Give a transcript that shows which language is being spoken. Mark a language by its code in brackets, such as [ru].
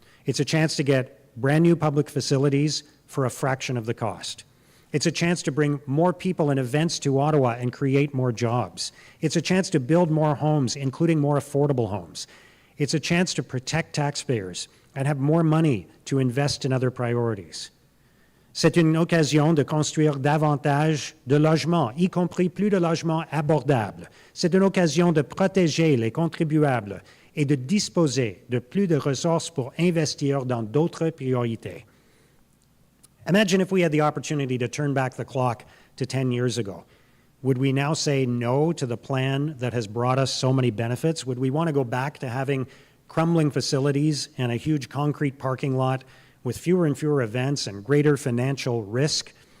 [en] It's a chance to get brand new public facilities for a fraction of the cost. It's a chance to bring more people and events to Ottawa and create more jobs. It's a chance to build more homes, including more affordable homes. It's a chance to protect taxpayers and have more money to invest in other priorities. [fr] C'est une occasion de construire davantage de logements, y compris plus de logements abordables. C'est une occasion de protéger les contribuables et de disposer de plus de ressources pour investir dans d'autres priorités. [en] Imagine if we had the opportunity to turn back the clock to 10 years ago. Would we now say no to the plan that has brought us so many benefits? Would we want to go back to having crumbling facilities and a huge concrete parking lot with fewer and fewer events and greater financial risk?